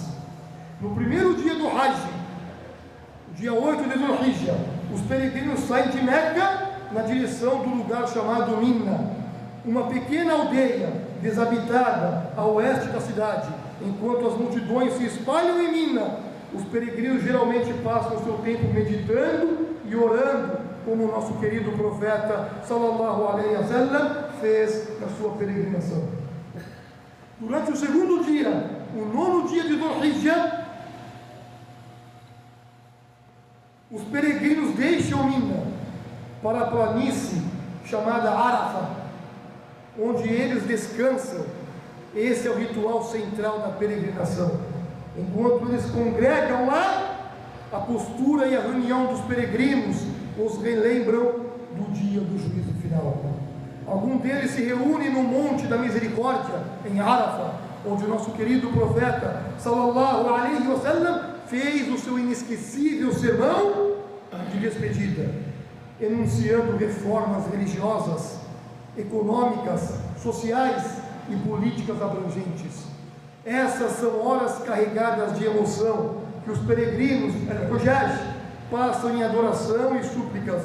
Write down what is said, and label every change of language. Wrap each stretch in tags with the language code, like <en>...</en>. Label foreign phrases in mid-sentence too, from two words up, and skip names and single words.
<pt>No primeiro dia do Hajj, dia 8 de Dhul-Hijjah, os peregrinos saem de Meca na direção do lugar chamado Mina, uma pequena aldeia desabitada a oeste da cidade. Enquanto as multidões se espalham em Mina, os peregrinos geralmente passam o seu tempo meditando e orando, como o nosso querido profeta</pt> <ar>صلى الله عليه وسلم</ar> <pt>fez na sua peregrinação. Durante o segundo dia, o 9º dia de Dhul-Hijjah, os peregrinos deixam Mina para a planície chamada Arafah, onde eles descansam. Esse é o ritual central da peregrinação. Enquanto eles congregam lá, a postura e a reunião dos peregrinos os relembram do dia do juízo final. Algum deles se reúne no Monte da Misericórdia, em Arafah, onde o nosso querido profeta</pt> <ar>صلى الله عليه وسلم</ar> <pt>fez o seu inesquecível sermão de despedida, enunciando reformas religiosas, econômicas, sociais e políticas abrangentes. Essas são horas carregadas de emoção que os peregrinos Hujjaj passam em adoração e súplicas.</pt>